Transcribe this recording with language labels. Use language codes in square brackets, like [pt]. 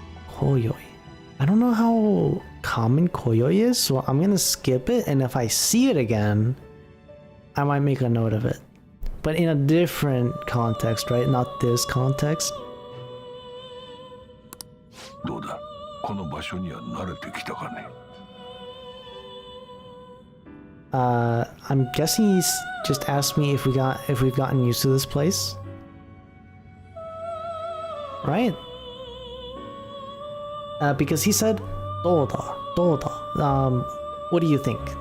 [en] Koyoi. I don't know how common koyoi is, so I'm gonna skip it, and if I see it again, I might make a note of it. But in a different context, right? Not this context. [ja] どうだ、この場所には慣れてきたかね。 [en] I'm guessing he's just asked me if we've gotten used to this place, right? Because he said, どうだ. What do you think?